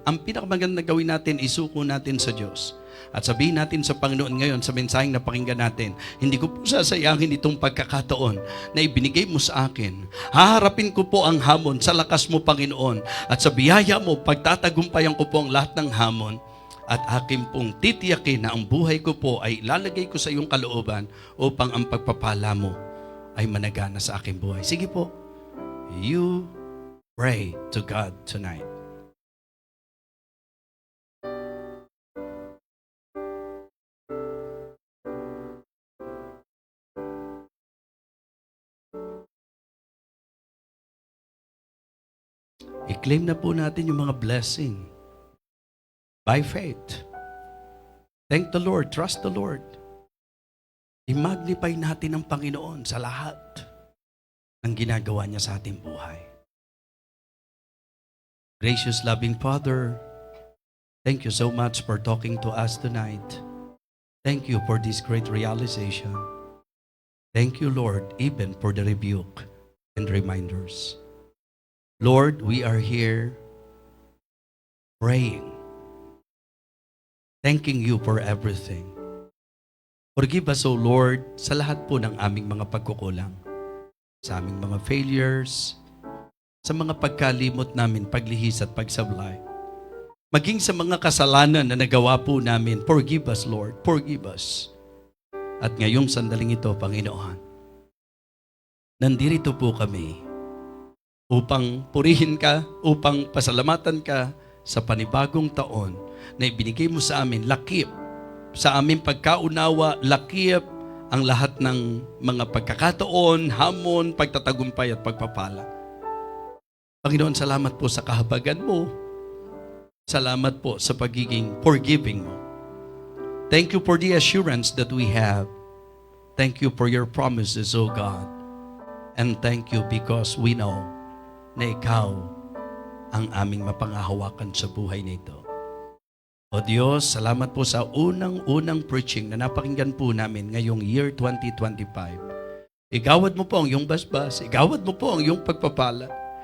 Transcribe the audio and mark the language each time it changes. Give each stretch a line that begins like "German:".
Filipino: Ang pinakamagandang gawin natin, isuko natin sa Diyos. At sabihin natin sa Panginoon ngayon, sa mensaheng napakinggan natin, hindi ko po sasayangin itong pagkakataon na ibinigay mo sa akin. Haharapin ko po ang hamon sa lakas mo, Panginoon. At sa biyaya mo, pagtatagumpayan ko po ang lahat ng hamon. At akin pong titiyakin na ang buhay ko po ay ilalagay ko sa iyong kalooban upang ang pagpapala mo ay managana sa aking buhay. Sige po,
English: you pray to God tonight.
Filipino: I-claim na po natin yung mga blessing.
English: By faith. Thank the Lord. Trust the Lord.
Filipino: I-magnify natin ang Panginoon sa lahat ng ginagawa niya sa ating buhay.
English: Gracious, loving Father, thank you so much for talking to us tonight. Thank you for this great realization. Thank you, Lord, even for the rebuke and reminders. Lord, we are here praying, thanking you for everything. Forgive us, O Lord,
Filipino: sa lahat po ng aming mga pagkukulang, sa aming mga failures, sa mga pagkalimot namin, paglihis at pagsablay, maging sa mga kasalanan na nagawa po namin.
English: Forgive us, Lord. Forgive us.
Filipino: At ngayong sandaling ito, Panginoon, nandito po kami upang purihin ka, upang pasalamatan ka sa panibagong taon na ibinigay mo sa amin. Lakip sa aming pagkaunawa, lakip ang lahat ng mga pagkakataon, hamon, pagtatagumpay at pagpapala. Panginoon, salamat po sa kahabagan mo. Salamat po sa pagiging forgiving mo.
English: Thank you for the assurance that we have. Thank you for your promises, O God. And thank you because we know
Filipino: na ikaw ang aming mapangahawakan sa buhay nito. O Diyos, salamat po sa unang-unang preaching na napakinggan po namin ngayong year 2025. Igawad mo po ang iyong basbas, igawad mo po ang iyong pagpapala.